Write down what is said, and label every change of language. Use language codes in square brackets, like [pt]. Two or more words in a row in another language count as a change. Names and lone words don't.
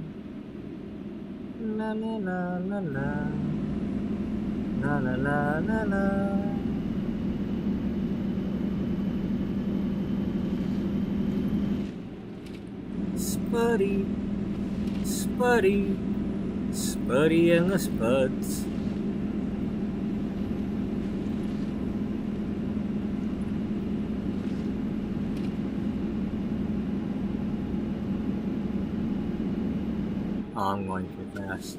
[en] La la la la la. La la la la la. Spuddy, Spuddy, Spuddy and the Spuds. Oh, I'm going too fast.